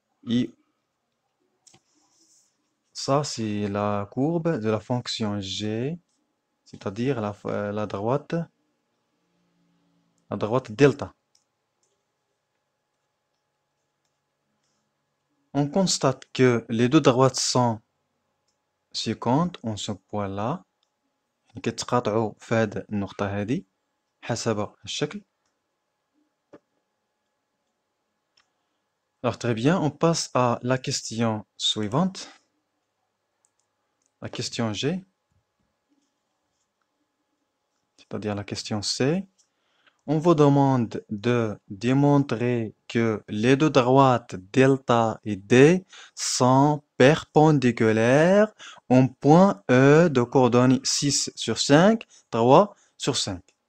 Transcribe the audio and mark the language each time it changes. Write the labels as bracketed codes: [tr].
[fr] Et ça, c'est la courbe de la fonction g, c'est-à-dire la droite delta. On constate que les deux droites sont séquentes en ce point-là. [ar] كيتقاطعوا في هذه النقطة هذه حسب الشكل. [fr] Alors très bien, on passe à la question suivante. La question G, c'est-à-dire la question C. On vous demande de démontrer que les deux droites delta et D sont perpendiculaires en point E de coordonnées 6 sur 5, 3 sur 5.